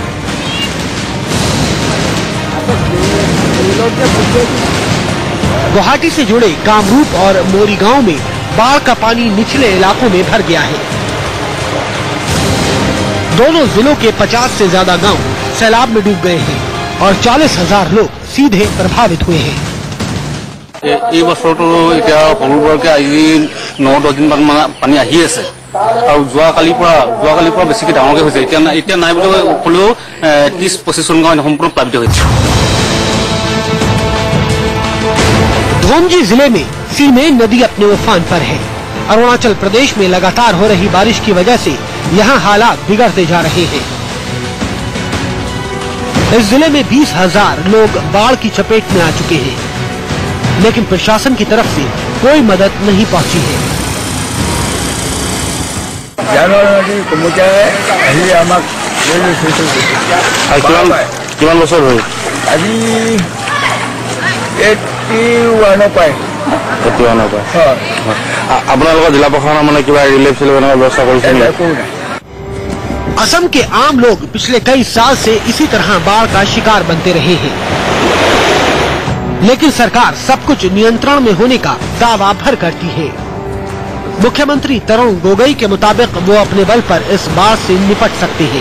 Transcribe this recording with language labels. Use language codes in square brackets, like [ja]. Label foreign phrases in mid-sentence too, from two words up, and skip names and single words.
[hi] गुवाहाटी से जुड़े कामरूप और मोरी गांव में बाढ़ का पानी निचले इलाकों में भर गया है। दोनों जिलों के 50 से ज्यादा गांव सैलाब में डूब गए हैं और 40,000 लोग सीधे प्रभावित हुए हैं। [as] এই বছৰটো এতিয়া সৰুবৰকে আজি 9-10 দিন মান পানী আহি আছে আৰু যোৱাকালিৰ পৰা বেছিকৈ ডাঙৰকৈ হৈছে। এতিয়া নাই বুলি ক'লেও 30-25 গাঁও সম্পূৰ্ণ প্লাবিত হৈছে। [hi] धोमजी जिले में सीमेन नदी अपने उफान पर है। अरुणाचल प्रदेश में लगातार हो रही बारिश की वजह से यहाँ हालात बिगड़ते जा रहे हैं। इस जिले में 20,000 लोग बाढ़ की चपेट में आ चुके हैं, लेकिन प्रशासन की तरफ से कोई मदद नहीं पहुँची है। [as] কিমান বছৰ হ'ল? আজি 81 পায়। আপোনালোকৰ জিলা প্ৰশাসনে মানে কিবা ৰিলিফ চিলিফ ব্যৱস্থা কৰিছে নেকি? [hi] असम के आम लोग पिछले कई साल से इसी तरह बाढ़ का शिकार बनते रहे हैं, लेकिन सरकार सब कुछ नियंत्रण में होने का दावा भर करती है। मुख्यमंत्री तरुण गोगोई के मुताबिक वो अपने बल पर इस बाढ़ से निपट सकते हैं।